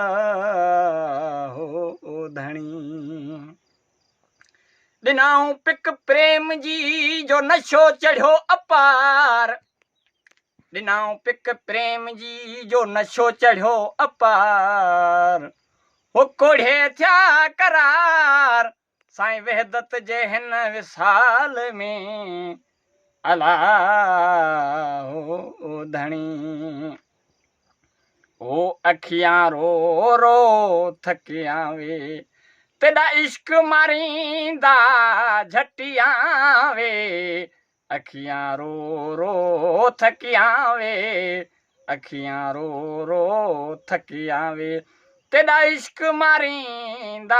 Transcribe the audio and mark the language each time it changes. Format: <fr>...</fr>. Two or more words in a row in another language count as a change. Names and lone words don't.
<sd>हो धणी ॾिनाऊं पिक प्रेम जी जो नशो चढ़ियो अपार ॾिनाऊं पिक प्रेम जी जो नशो चढ़ियो अपार हो कोढ़े थिया करार साईं वहदत जे हिन विसाल में अला हो धणी ओ</sd> <pa>ਅਖੀਆਂ ਰੋ ਰੋ ਥੱਕੀਆਂ ਵੇ ਤੇਰਾ ਇਸ਼ਕ ਮਾਰੀਂਦਾ ਝਟੀਆਂ ਵੇ ਅਖੀਆਂ ਰੋ ਰੋ ਥੱਕੀਆਂ ਵੇ ਅਖੀਆਂ ਰੋ ਰੋ ਥੱਕੀਆਂ ਵੇ ਤੇਰਾ ਇਸ਼ਕ ਮਾਰੀਂਦਾ</pa>